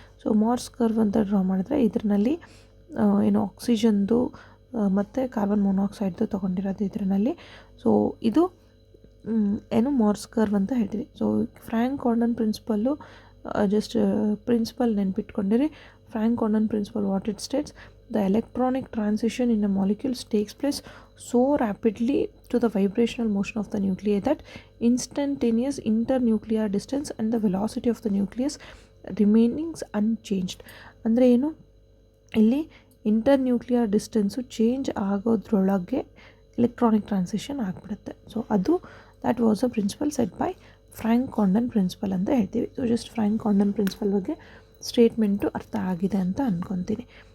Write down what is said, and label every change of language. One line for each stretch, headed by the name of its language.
Kannada: So Mars curve ಅಂತ draw ಮಾಡಿದ್ರೆ ಇದರಲ್ಲಿ ಏನು ಆಕ್ಸಿಜನ್ದು ಮತ್ತು ಕಾರ್ಬನ್ ಮೊನಾಕ್ಸೈಡ್ದು ತೊಗೊಂಡಿರೋದು ಇದರಲ್ಲಿ. ಸೊ ಇದು ಏನು ಮಾರ್ಸ್ ಕರ್ವ್ ಅಂತ ಹೇಳ್ತೀವಿ. So Frank ಕಾಂಡನ್ principle just principal ನೆನ್ಪಿಟ್ಕೊಂಡಿರಿ.
English: Franck Condon principle what it states, the electronic transition in a molecule takes place so rapidly to the vibrational motion of the nuclei that instantaneous internuclear distance and the velocity of the nucleus remains unchanged.
Kannada: ಅಂದರೆ ಏನು, ಇಲ್ಲಿ ಇಂಟರ್ನ್ಯೂಕ್ಲಿಯರ್ distance change ಆಗೋದ್ರೊಳಗೆ electronic transition ಆಗಿಬಿಡುತ್ತೆ.
English: so ಅದು that was a principle set by Franck Condon principle
Kannada: ಅಂತ ಹೇಳ್ತೀವಿ. So just Frank ಕಾಂಡನ್ principal ಬಗ್ಗೆ statement ಅರ್ಥ ಆಗಿದೆ ಅಂತ ಅಂದ್ಕೊತೀನಿ.